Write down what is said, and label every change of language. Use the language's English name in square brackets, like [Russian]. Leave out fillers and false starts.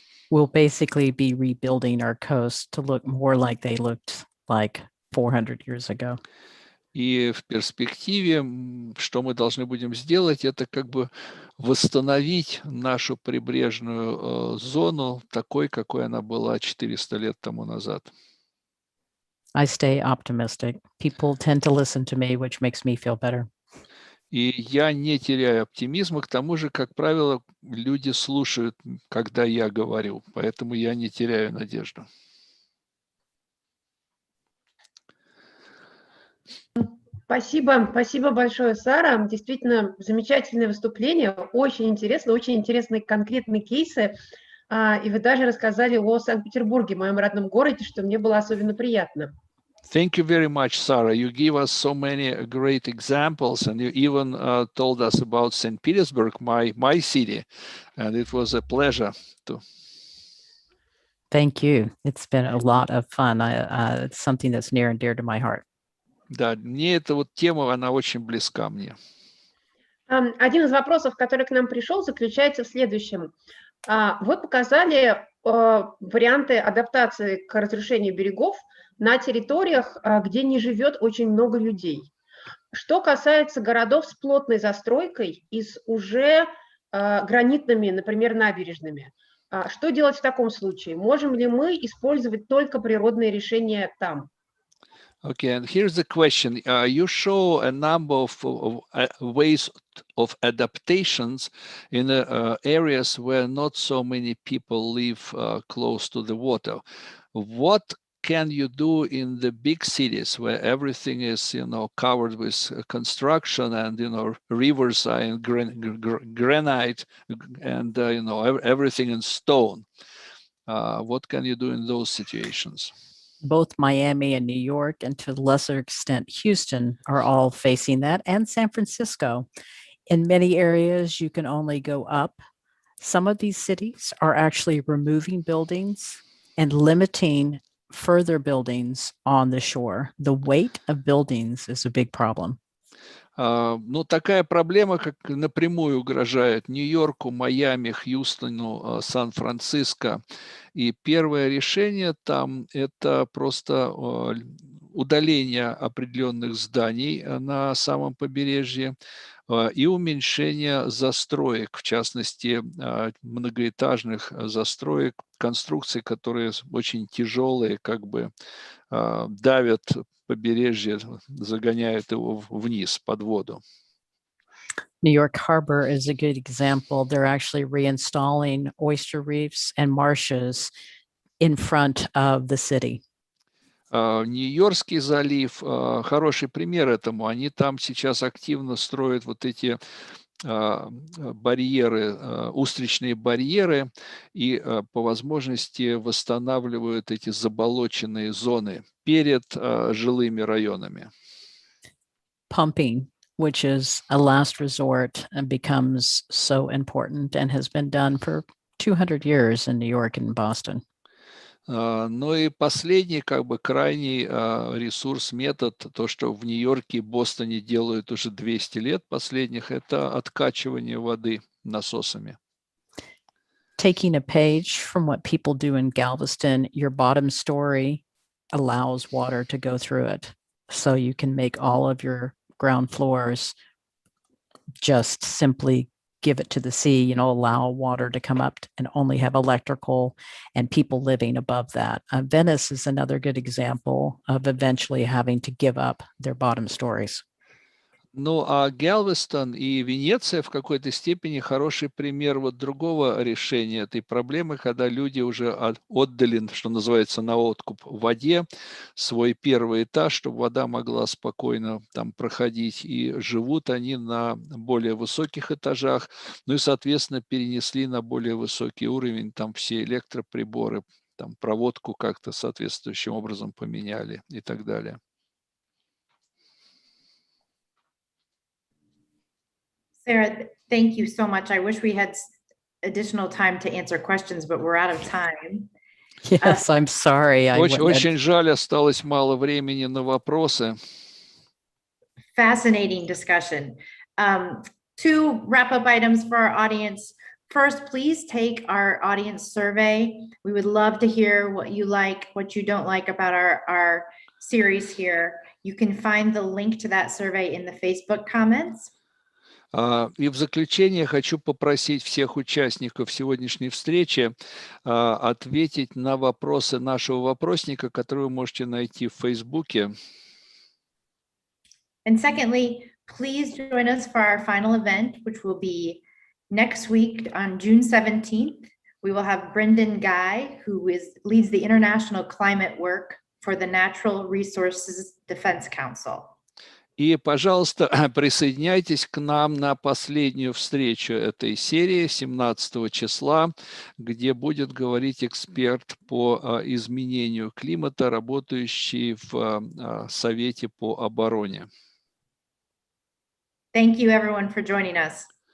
[English] We'll basically be rebuilding our coasts to look more like they looked like 400 years ago. [Russian] И в перспективе, что мы должны будем сделать, это как бы восстановить нашу прибрежную зону такой, какой она была 400 лет тому назад. [English] I stay optimistic. People tend to listen to me, which makes me feel better. [Russian] И я не теряю оптимизма, к тому же, как правило, люди слушают, когда я говорю, поэтому я не теряю надежду. Спасибо, спасибо большое, Сара. Действительно, замечательное выступление, очень интересные конкретные кейсы. И вы даже рассказали о Санкт-Петербурге, моем родном городе, что мне было особенно приятно. [English] Thank you very much, Sarah. You give us so many great examples, and you even told us about St. Petersburg, my city, and it was a pleasure to. Thank you. It's been a lot of fun. It's something that's near and dear to my heart. [Russian] Да, мне эта вот тема, она очень близка мне. Один из вопросов, который к нам пришел, заключается в следующем. Вы показали варианты адаптации к разрушению берегов на территориях, где не живет очень много людей. Что касается городов с плотной застройкой и с уже гранитными, например, набережными, Что делать в таком случае? Можем ли мы использовать только природные решения там? [English] Okay, and here's the question. You show a number of ways of adaptations in areas where not so many people live close to the water. What can you do in the big cities where everything is, covered with construction and, rivers are in granite and, everything in stone? What can you do in those situations? Both Miami and New York, and to a lesser extent, Houston, are all facing that, and San Francisco. In many areas, you can only go up. Some of these cities are actually removing buildings and limiting further buildings on the shore. The weight of buildings is a big problem. [Russian] Ну, такая проблема, как напрямую угрожает Нью-Йорку, Майами, Хьюстону, Сан-Франциско. И первое решение там – это просто удаление определенных зданий на самом побережье и уменьшение застроек, в частности, многоэтажных застроек, конструкций, которые очень тяжелые, как бы давят побережье, загоняют его вниз, под воду. [English] New York Harbor is a good example. They're actually reinstalling oyster reefs and marshes in front of the city. [Russian] Нью-Йоркский залив хороший пример этому. Они там сейчас активно строят вот эти барьеры, устричные барьеры и по возможности восстанавливают эти заболоченные зоны перед жилыми районами. [English] Pumping, which is a last resort, and becomes so important and has been done for 200 years in New York and Boston. [Russian] Ну и последний, как бы крайний ресурс, метод, то, что в Нью-Йорке и Бостоне делают уже 200 лет последних, это откачивание воды насосами. [English] Taking a page from what people do in Galveston, your bottom story allows water to go through it. So you can make all of your ground floors just simply give it to the sea, allow water to come up and only have electrical and people living above that. Venice is another good example of eventually having to give up their bottom stories. [Russian] Ну, а Галвестон и Венеция в какой-то степени хороший пример вот другого решения этой проблемы, когда люди уже отдали, что называется, на откуп в воде свой первый этаж, чтобы вода могла спокойно там проходить, и живут они на более высоких этажах, ну и, соответственно, перенесли на более высокий уровень там все электроприборы, там проводку как-то соответствующим образом поменяли и так далее. [English] Sarah, thank you so much. I wish we had additional time to answer questions, but we're out of time. Yes, I'm sorry. [Russian] Очень жаль, осталось мало времени на вопросы. [English] Fascinating discussion. Two wrap-up items for our audience. First, please take our audience survey. We would love to hear what you like, what you don't like about our series here. You can find the link to that survey in the Facebook comments. [Russian] И в заключение хочу попросить всех участников сегодняшней встречи ответить на вопросы нашего вопросника, который вы можете найти в Фейсбуке. [English] And secondly, please join us for our final event, which will be next week on June 17th. We will have Brendan Guy, who leads the international climate work for the Natural Resources Defense Council. [Russian] И, пожалуйста, присоединяйтесь к нам на последнюю встречу этой серии 17 числа, где будет говорить эксперт по изменению климата, работающий в Совете по обороне. [English] Thank you, everyone, for joining us.